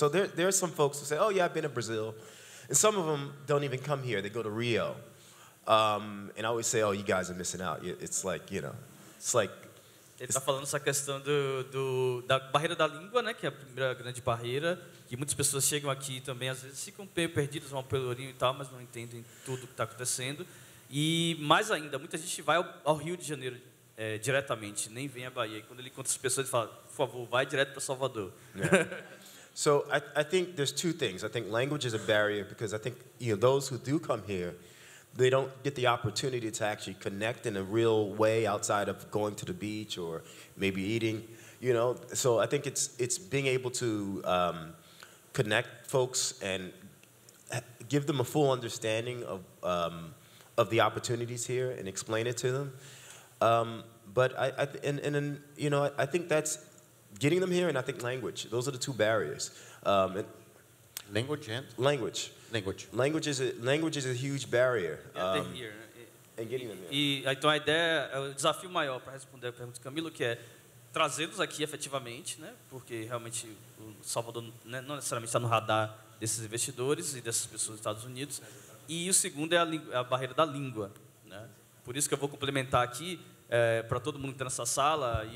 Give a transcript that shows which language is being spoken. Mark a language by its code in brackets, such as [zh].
[en] So there are some folks who say, oh yeah, I've been to Brazil, and some of them don't even come here. They go to Rio, and I always say, oh, you guys are missing out. It's like, it's like. [pt] Ele está falando essa questão da barreira da língua, né, que é a primeira grande barreira, que muitas pessoas chegam aqui também, às vezes ficam meio perdidas, vão ao Pelourinho e tal, mas não entendem tudo o que está acontecendo. E mais ainda, muita gente vai ao Rio de Janeiro diretamente, nem vem à Bahia. E quando ele encontra as pessoas, ele fala, por favor, vai direto para Salvador. [en] Yeah. So I think there's two things. I think language is a barrier because I think those who do come here, they don't get the opportunity to actually connect in a real way outside of going to the beach or maybe eating, So I think it's being able to connect folks and give them a full understanding of the opportunities here and explain it to them. But I think that's getting them here, and I think language. Those are the two barriers. Language and? Language. Language is a huge barrier. And getting them here. [pt] Então a ideia, o desafio maior para responder a pergunta do Camilo, que é trazê-los aqui efetivamente, né? Porque realmente o Salvador não necessariamente está no radar desses investidores e dessas pessoas dos Estados Unidos. E o segundo é a barreira da língua, né? Por isso que eu vou complementar aqui para todo mundo que está nessa sala.